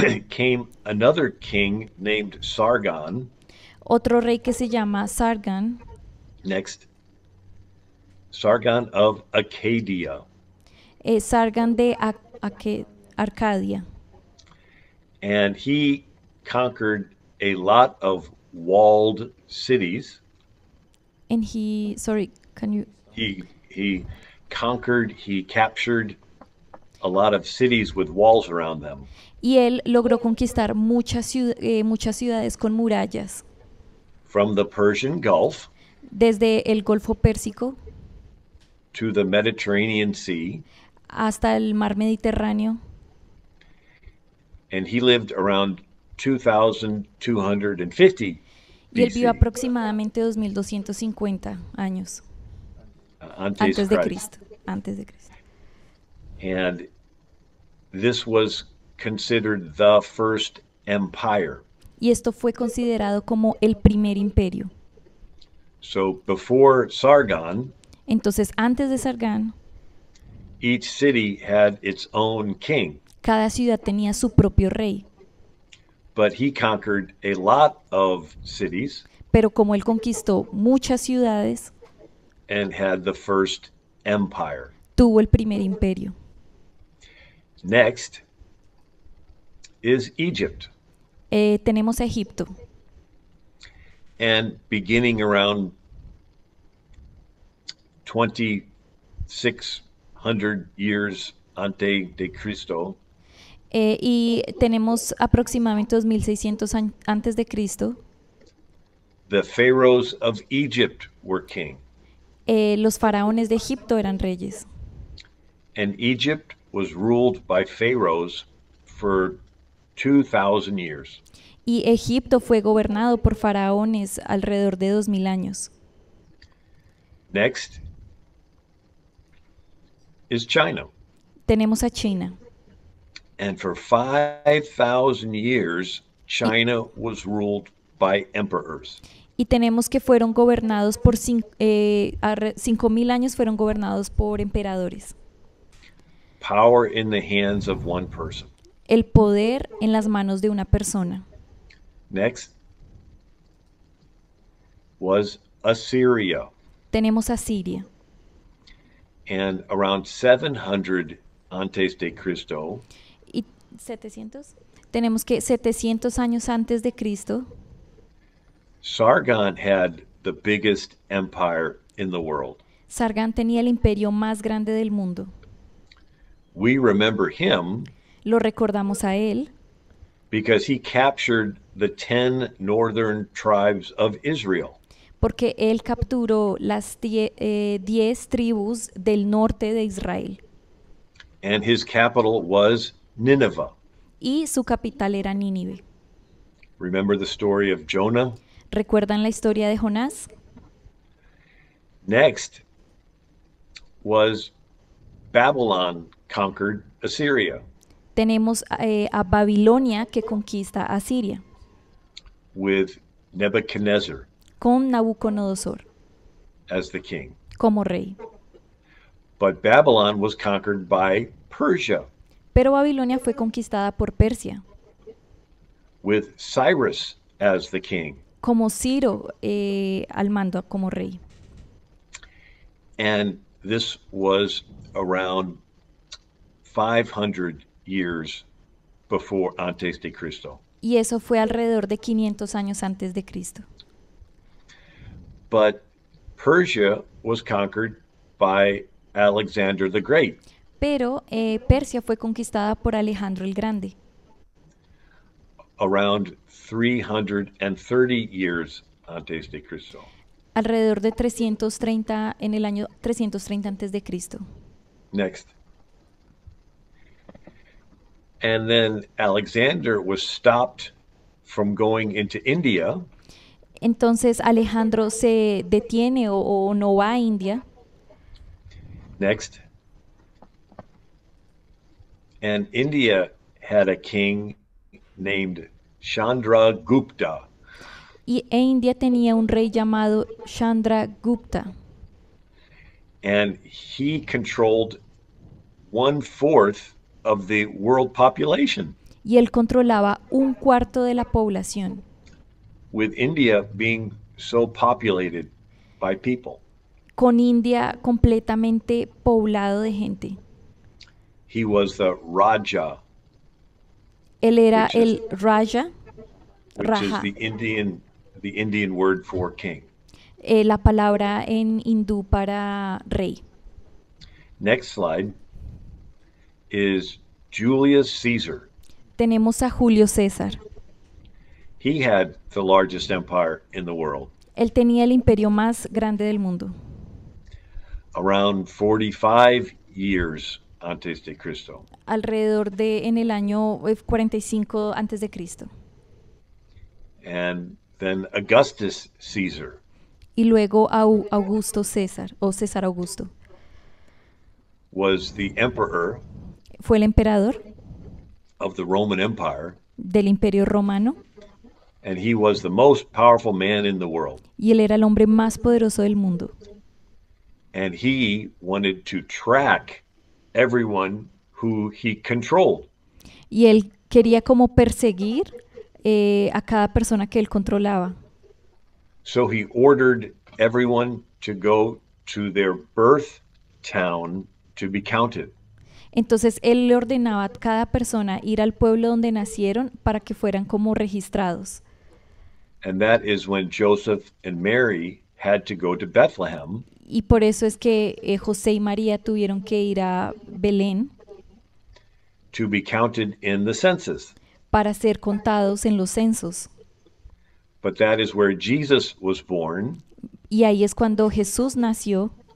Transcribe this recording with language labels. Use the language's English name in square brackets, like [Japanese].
[English] came another king named Sargon. [Spanish] otro rey que se llama Sargon, [English] Next, Sargon of Acadia. [Spanish] Sargon de Arcadia. [English] And he conquered a lot of walled cities. And he, sorry, can you? He conquered, he captured a lot of cities with walls around them. [Spanish] Y él logró conquistar muchas ciudades con murallas, [English] From the Persian Gulf [Spanish] desde el Golfo Pérsico [English] to the Mediterranean Sea. [Spanish] hasta el Mar Mediterráneo. [English] And he lived around 2250 [Spanish] Y él vivió [English] BC, [Spanish] aproximadamente 2250 años antes Christ. Antes de Cristo. [English] And this was considered the first empire. [Spanish] Y esto fue considerado como el primer imperio. [English] So before Sargon, [Spanish] Entonces, antes de Sargón, [English] each city had its own king, [Spanish] cada ciudad tenía su propio rey. [English] but he conquered a lot of cities [Spanish] Pero como él conquistó muchas ciudades, [English] and had the first empire. [Spanish] tuvo el primer imperio. [English] Next is Egypt. [Spanish] Tenemos a Egipto. [English] And beginning around 2600 years [Spanish] ante de Cristo, Y tenemos aproximadamente 2600 antes de Cristo. [English] the pharaohs of Egypt were king. [Spanish] Los faraones de Egipto eran reyes. [English] And Egypt was ruled by pharaohs for 2000 years. [Spanish] Y Egipto fue gobernado por faraones alrededor de 2000 años. [English] Next is China. [Spanish] Tenemos a China. [English] And for 5,000 years, China was ruled by emperors. [Spanish] Y tenemos que fueron gobernados por 5000 años, fueron gobernados por emperadores. [English] Power in the hands of one person. [Spanish] El poder en las manos de una persona. [English] Next was Assyria. [Spanish] Tenemos a Siria. [English] And around [Spanish] 700 antes de Cristo, ¿Y 700? Tenemos que 700 años antes de Cristo, [English] Sargon had the biggest empire in the world. [Spanish] Sargón tenía el imperio más grande del mundo. [English] We remember him [Spanish] Lo recordamos a él [English] because he captured the 10 northern tribes of Israel. [Spanish] porque él capturó las 10 tribus del norte de Israel [English] And his capital was Nineveh. [Spanish] y su capital era Nínive. [English] Remember the story of Jonah? [Spanish] ¿Recuerdan la historia de Jonás? [English] Next was Babylon conquered Assyria [Spanish] Tenemos a Babilonia que conquista a Siria [English] with Nebuchadnezzar [Spanish] con Nabucodonosor [English] as the king. [Spanish] como rey. [English] But Babylon was conquered by Persia [Spanish] Pero Babilonia fue conquistada por Persia, [English] with Cyrus as the king. [Spanish] como Ciro al mando como rey. [English] And this was around 500 years before [Spanish] antes de Cristo. Y eso fue alrededor de 500 años antes de Cristo. [English] But Persia was conquered by Alexander the Great. [Spanish] Pero Persia fue conquistada por Alejandro el Grande, [English] Around 330 years [Spanish] antes de Cristo. alrededor de 330, en el año 330 antes de Cristo. [English] Next. And then Alexander was stopped from going into India [Spanish] Entonces Alejandro se detiene o no va a India. [English] next. And India had a king named Chandragupta. [Spanish] E India tenía un rey llamado Chandragupta [English] And he controlled 1/4 of the world population, [Spanish] y él controlaba un cuarto de la población, [English] with India being so populated by people. [Spanish] con India completamente poblado de gente. [English] He was the Raja, [Spanish] Él era [English] which is [Spanish] el Raja, [English] which is [Spanish] Raja, [English] the Indian word for king. [Spanish] la palabra en hindú para rey. [English] Next slide is Julius Caesar. [Spanish] Tenemos a Julio César. [English] He had the largest empire in the world, [Spanish] Él tenía el imperio más grande del mundo, [English] around 45 years [Spanish] antes de Cristo. alrededor de en el año 45 antes de Cristo. [English] And then Augustus Caesar [Spanish] Y luego Augusto César o César Augusto. [English] was the emperor [Spanish] Fue el emperador [English] of the Roman Empire, [Spanish] del imperio romano [English] and he was the most powerful man in the world. [Spanish] y él era el hombre más poderoso del mundo. [English] And he wanted to track everyone who he controlled. [Spanish] Y él quería como perseguir a cada persona que él controlaba. [English] So he ordered everyone to go to their birth town to be counted. [Spanish] Entonces él le ordenaba a cada persona ir al pueblo donde nacieron para que fueran como registrados. [English] And that is when Joseph and Mary had to go to Bethlehem [Spanish] Y por eso es que José y María tuvieron que ir a Belén [English] to be counted in the census. [Spanish] para ser contados en los censos. [English] But that is where Jesus was born, [Spanish] Y ahí es cuando Jesús nació,